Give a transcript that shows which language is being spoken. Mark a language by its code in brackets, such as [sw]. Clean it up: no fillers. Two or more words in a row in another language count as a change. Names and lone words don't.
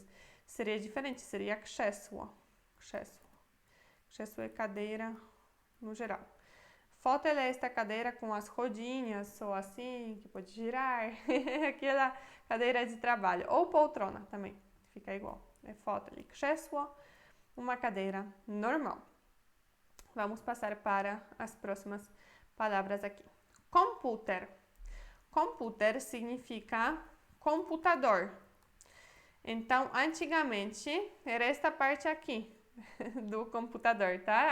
[pt] Seria diferente, seria krzesło. Krzesło é cadeira no geral. Fotel é esta cadeira com as rodinhas ou assim, que pode girar. Aquela cadeira de trabalho. Ou poltrona também, fica igual. É fotel. Krzesło, uma cadeira normal. Vamos passar para as próximas palavras aqui. Computer. computer significa computador. Então, antigamente, era esta parte aqui do computador, tá?